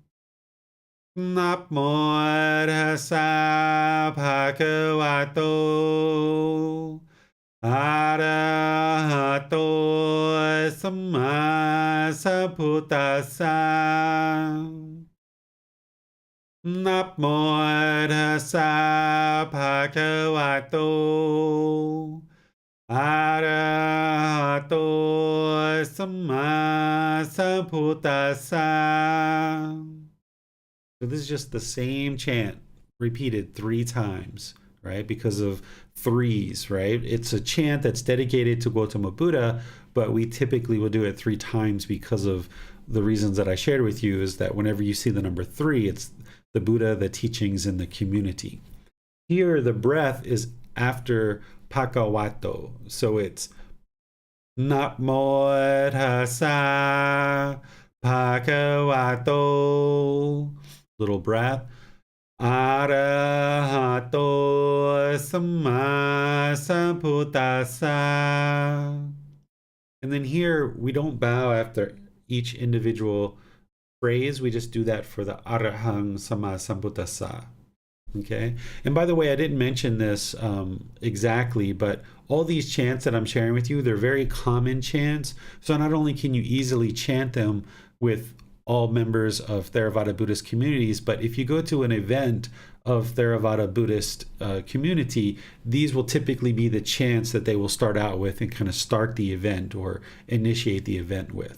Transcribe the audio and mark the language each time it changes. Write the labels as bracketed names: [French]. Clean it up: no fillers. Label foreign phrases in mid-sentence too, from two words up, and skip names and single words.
[Pali] Namo tassa bhagavato arahato samma sambuddhassa. Namo tassa bhagavato arahato samma sambuddhassa. [English] So this is just the same chant repeated 3 times, right? Because of 3s, right? It's a chant that's dedicated to Gotama Buddha, but we typically will do it 3 times because of the reasons that I shared with you, is that whenever you see the number 3, it's the Buddha, the teachings, and the community. Here, the breath is after Bhagavato. So it's [Pali] Namo tassa Bhagavato, [English] little breath, [Pali] arahato samma sambuddhassa. [English] And then here, we don't bow after each individual phrase. We just do that for the [Pali] arahang samma sambuddhassa. [English] Okay. And by the way, I didn't mention this exactly, but all these chants that I'm sharing with you, they're very common chants. So not only can you easily chant them with all members of Theravada Buddhist communities, but if you go to an event of Theravada Buddhist community, these will typically be the chants that they will start out with and kind of start the event or initiate the event with.